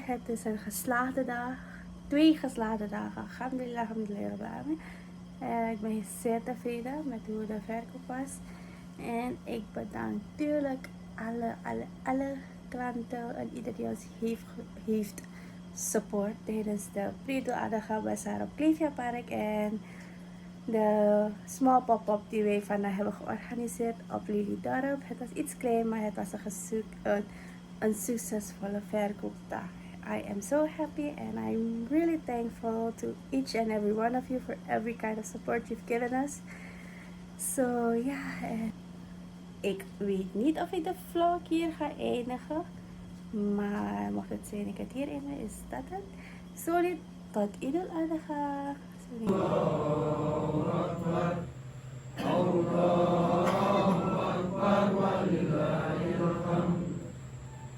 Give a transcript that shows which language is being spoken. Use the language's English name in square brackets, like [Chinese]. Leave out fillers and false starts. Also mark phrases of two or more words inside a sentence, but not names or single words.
[Dutch] Het is een geslaagde dag, 2 geslaagde dagen. [Arabic] الحمد لله، الحمد لله، رب. [Dutch] Ik ben zeer tevreden met hoe de verkoop was. En ik bedank natuurlijk alle klanten en iedereen die ons heeft support tijdens de Idul Adha bazaar op Cleveland Park en de [English] small pop-up [Dutch] die wij vandaag hebben georganiseerd op Dorp. Het was iets klein, maar het was een succesvolle verkoopdag. [English] I am so happy and I'm really thankful to each and every one of you for every kind of support you've given us. So yeah, [Dutch] ik weet niet of ik de vlog hier ga eindigen, maar mocht het zijn ik het hier eindigen, is dat het. Sorry, tot Idul Adha. [Arabic] الله أكبر. الله أكبر. ولله الحمد.